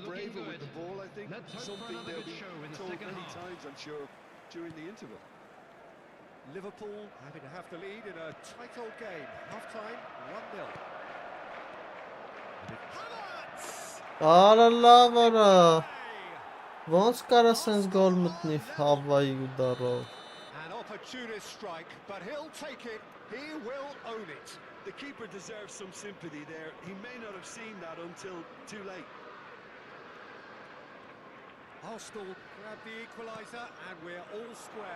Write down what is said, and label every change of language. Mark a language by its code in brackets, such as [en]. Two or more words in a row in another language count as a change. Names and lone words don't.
[en] little looking braver with good. the ball, I think. Let's hope for Something another they'll good be show in the told second many half. times, I'm sure, during the interval. Liverpool having to have the lead in a tight old game. Half-time, 1-0. Havertz! [hy] Allah վրա։ [en] Hey! [hy] Ոնց կարա սենց գոլ մտնի Հավայի ու դարով։ [en] An opportunist strike, but he'll take it. He will own it. The keeper deserves some sympathy there. He may not have seen that until too late. Arsenal grab the equaliser, and we're all square.